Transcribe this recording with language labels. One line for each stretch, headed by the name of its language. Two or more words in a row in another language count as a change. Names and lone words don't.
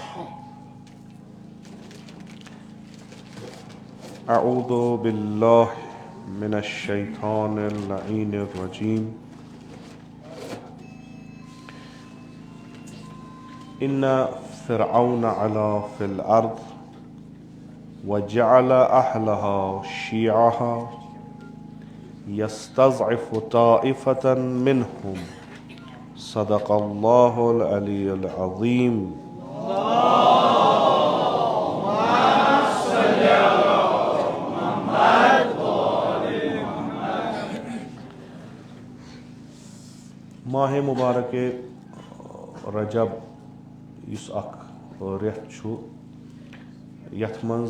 Arabic: أعوذ بالله من الشيطان اللعين الرجيم إن فرعون علا في الأرض وجعل أهلها شيعا يستضعف طائفة منهم صدق الله العلي العظيم.
Kashmiri: माह मुबारक रजब युस रेत छु यथ मंज